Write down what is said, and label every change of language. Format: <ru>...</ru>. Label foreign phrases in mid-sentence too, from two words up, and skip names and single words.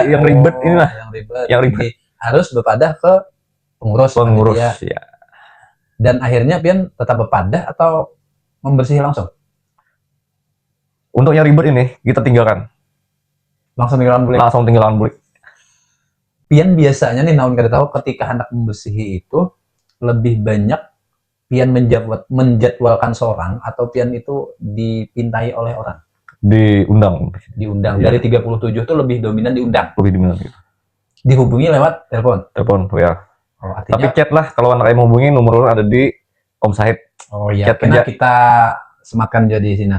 <id>yang ribet inilah. Yang ribet.</id> <bjn>Harus berpadah ke pengurus</bjn> <id>ya.</id> <bjn>Dan akhirnya pian tetap berpadah atau membersih langsung?</bjn> <id>Untuk yang ribet ini kita tinggalkan. Langsung tinggalkan boleh.</id> <bjn>Pian biasanya nih naon kada tahu ketika hendak membersihi itu lebih banyak pian menjadwalkan seorang atau pian itu dipintai oleh orang?</bjn> <id>Diundang. Diundang. Iya. Dari 37 tuh lebih dominan diundang. Lebih dominan gitu. Dihubungi lewat telepon. Telepon ya. Oh, Tapi artinya chat lah, kalau anak mau hubungin nomor ada di Om Sahid. oh iya, Chat kena aja. kita sematkan jadi sini.</id>